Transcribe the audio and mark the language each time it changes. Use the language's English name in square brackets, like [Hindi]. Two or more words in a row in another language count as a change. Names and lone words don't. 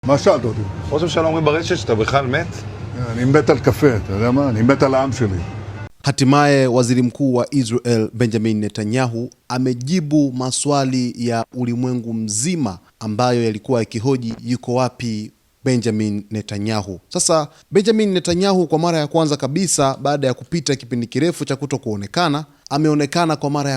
[Hebrew] מה שאלת אותי? ראש הממשלה אומרים ברשת שאתה בכלל מת? אני מת על קפה, אתה יודע מה? אני מת על העם שלי. [Swahili] Hatimaye waziri mkuu wa Israel Benjamin Netanyahu amejibu maswali ya ulimwengu mzima ambayo yalikuwa yakihoji yuko wapi Benjamin Netanyahu. Sasa Benjamin Netanyahu kwa mara ya kwanza kabisa baada ya kupita kipindi kirefu cha kutokuonekana, ameonekana kwa mara